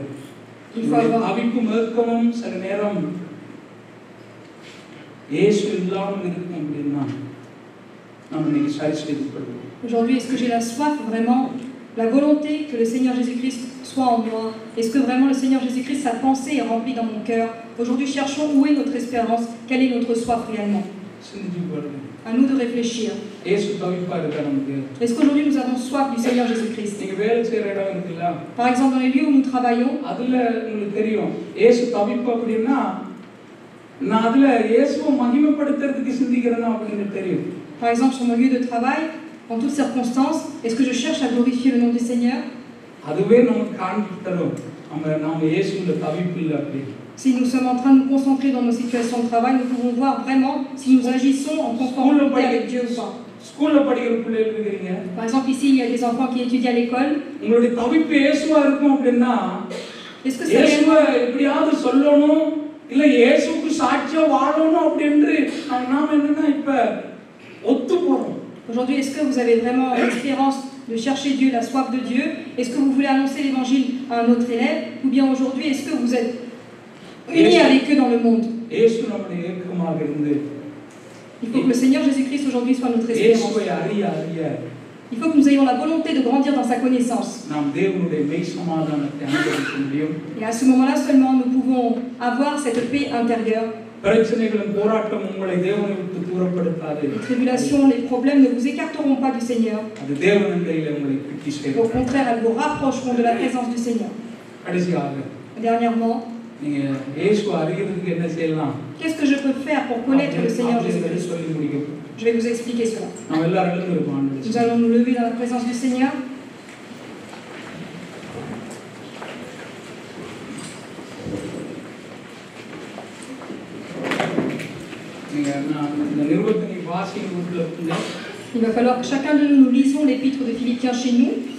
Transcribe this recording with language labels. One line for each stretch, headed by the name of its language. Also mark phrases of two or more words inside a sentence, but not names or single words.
Tamil: தவிப்பும் ஏக்கமும் சில நேரம் இயேசு இல்லாமல் இருக்கும் அப்படின்னா நம்ம இன்னைக்கு சரி செய்து கொள்வோம்.
French: Aujourd'hui, est-ce que j'ai la soif vraiment, la volonté que le Seigneur Jésus-Christ soit en moi? Est-ce que vraiment le Seigneur Jésus-Christ, sa pensée est remplie dans mon cœur? Aujourd'hui, cherchons où est notre espérance, quelle est notre soif réellement. À nous de réfléchir. Est-ce qu'aujourd'hui nous avons soif du Seigneur Jésus-Christ? Par exemple, dans les lieux où nous travaillons, par exemple, sur mon lieu de travail, En toutes circonstances, est-ce que je cherche à glorifier le nom du Seigneur?
Tamil: அதுவே நமக்கு காண்பித்து தரும் நாம இயேசுவின் தவிப்பில் அப்படி.
French: Si nous sommes en train de nous concentrer dans nos situations de travail, nous pouvons voir vraiment si nous agissons en conformité avec Dieu ou pas.
Tamil: ஸ்கூல்ல படிக்கிற பிள்ளைகள் இருக்கீங்க.
French: Par exemple, ici, il y a des enfants qui étudient à l'école.
Tamil: உங்களுடைய தவிப்பு இயேசுவா இருக்கும் அப்படின்னா
French: Est-ce que c'est
Tamil: இயேசுவை எப்படியாவது சொல்லணும் இல்ல இயேசுவுக்கு சாட்சியா வாழணும் அப்படின்னு நாம என்னன்னா இப்ப ஒத்து போறோம்.
French: Aujourd'hui, est-ce que vous avez vraiment l'espérance de chercher Dieu, la soif de Dieu? Est-ce que vous voulez annoncer l'évangile à un autre élève? Ou bien aujourd'hui, est-ce que vous êtes unis avec eux dans le monde?
Tamil: இயேசு நம்முடைய ஏக்கமாக இருந்து
French: Il faut que le Seigneur Jésus-Christ aujourd'hui soit notre espérance.
Tamil: இயேசுவை அறிய அறிய
French: Il faut que nous ayons la volonté de grandir dans sa connaissance.
Tamil: நாம் தேவனுடைய மெய் சமாதானத்தை அனுபவிக்க முடியும்.
French: Et à ce moment-là seulement, nous pouvons avoir cette paix intérieure.
Tamil: பிரச்சனைகளும் போராட்டம் உங்களை தேவனை விட்டு தூரப்படுத்தாது.
French: Les tribulations, les problèmes ne vous écarteront pas du Seigneur.
Tamil: அது தேவனின் கையில் உங்களை பிடித்து சேர்க்கும்.
French: Au contraire, elles vous rapprocheront de la présence du Seigneur.
Tamil: கடைசியாக
French: Dernièrement,
Tamil: நீங்க இயேசுவை அறியறதுக்கு என்ன செய்யலாம்?
French: qu'est-ce que je peux faire pour connaître le Seigneur Jésus-Christ?
Tamil: சொல்லி முடிக்கும்.
French: Je vais vous expliquer cela.
Tamil: நாம் எல்லாரும் எழுந்திருப்போம்.
French: Nous allons nous lever dans la présence du Seigneur. Il va falloir que chacun de nous lisons l'épître de Philippiens chez nous.